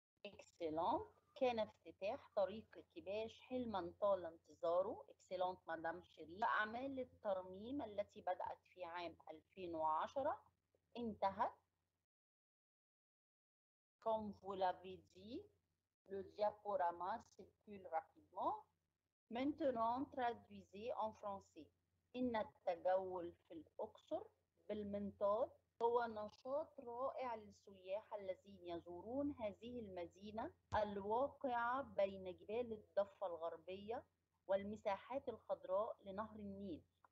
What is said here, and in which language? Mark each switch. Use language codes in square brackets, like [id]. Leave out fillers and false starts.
[fr] excellent. [ar] كان افتتاح طريق الكباش حلما طال انتظاره. excellent مدام شيرين. أعمال الترميم التي بدأت في عام 2010 انتهت. [fr] Comme vous l'avez dit, le diaporama circule rapidement. Maintenant, traduisez en français. [ar] إن التجول في الأقصر بالمنطاد هو نشاط رائع للسياح الذين يزورون هذه المدينة الواقعة بين جبال الضفة الغربية والمساحات الخضراء لنهر النيل.